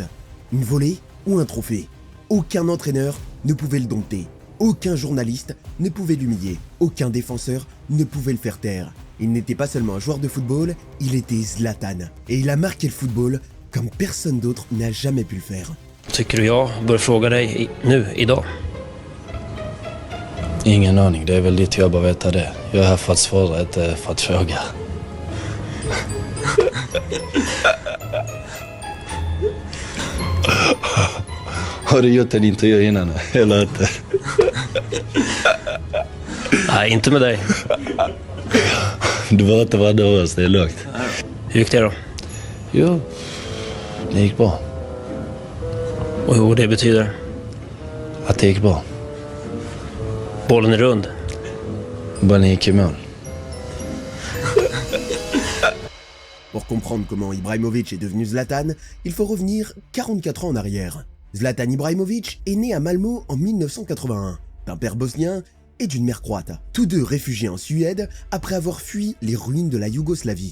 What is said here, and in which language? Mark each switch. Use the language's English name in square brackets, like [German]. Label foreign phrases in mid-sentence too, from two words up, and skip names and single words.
[French] Une volée ou un trophée. Aucun entraîneur ne pouvait le dompter. Aucun journaliste ne pouvait l'humilier. Aucun défenseur ne pouvait le faire taire. Il n'était pas seulement un joueur de football, il était Zlatan. Et il a marqué le football comme personne d'autre n'a jamais pu le faire. [Swedish] Tycker du jag bör fråga dig nu, idag? Ingen aning, det är väl ditt jobb att veta det. Jag är här för att svara, inte för att fråga. Har du gjort en intervju innan, eller inte? Nej, inte med dig. Du var inte vara nervös, det är lugnt. Hur gick det då? Jo, det gick bra. Och det betyder? Att det gick bra. Bollen är rund. Bollen gick i mål. [French] Pour comprendre comment Ibrahimovic est devenu Zlatan, il faut revenir 44 ans en arrière. Zlatan Ibrahimovic est né à Malmö en 1981, d'un père bosnien et d'une mère croate, tous deux réfugiés en Suède après avoir fui les ruines de la Yougoslavie.